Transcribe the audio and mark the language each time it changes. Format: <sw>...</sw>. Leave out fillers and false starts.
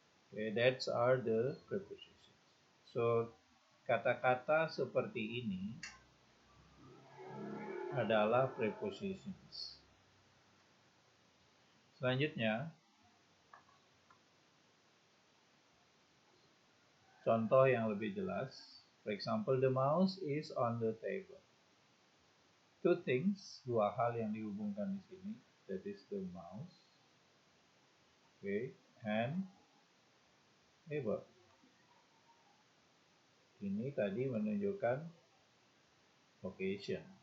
<en>Okay, that's are the prepositions.</en> <id>So kata-kata seperti ini adalah prepositions. Selanjutnya, contoh yang lebih jelas.</id> <en>For example, the mouse is on the table. Two things,</en> <id>dua hal yang dihubungkan di sini.</id> <en>That is the mouse, okay, and table.</en> <id>Ini tadi menunjukkan location.</id>